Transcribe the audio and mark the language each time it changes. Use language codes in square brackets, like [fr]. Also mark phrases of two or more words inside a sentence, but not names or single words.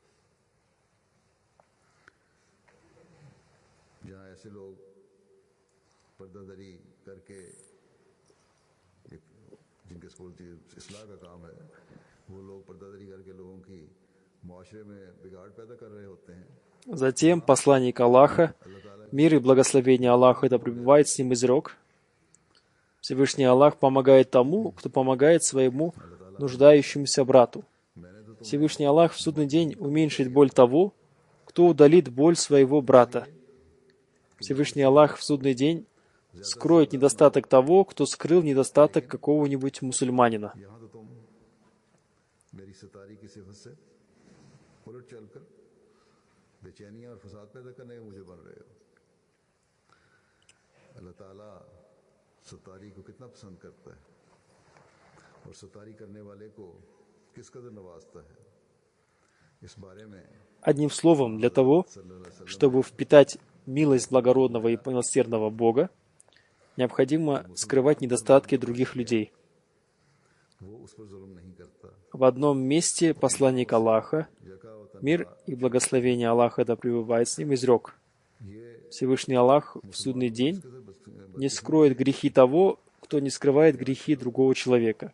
[ur] جہاں ایسے لوگ پردہ دری کر کے، جن کے سکول اصلاح کا کام ہے، وہ لوگ پردہ دری کر کے لوگوں کی معاشرے میں بگاڑ پیدا کر رہے ہوتے ہیں. [ru] Затем посланник Аллаха, мир и благословение Аллаха да пребывает с ним, изрек: Всевышний Аллах помогает тому, кто помогает своему нуждающемуся брату. Всевышний Аллах в судный день уменьшит боль того, кто удалит боль своего брата. Всевышний Аллах в судный день скроет недостаток того, кто скрыл недостаток какого-нибудь мусульманина. [ur] ستاری کو کتنا پسند کرتا ہے اور ستاری کرنے والے کو کس قدر نوازتا ہے، اس بارے میں [ru] Одним словом, для того, чтобы впитать милость благородного и милосердного Бога, необходимо скрывать недостатки других людей. В одном месте посланник Аллаха, мир и благословение Аллаха да пребывает с ним, изрек: Всевышний Аллах в судный день не скроет грехи того, кто не скрывает грехи другого человека.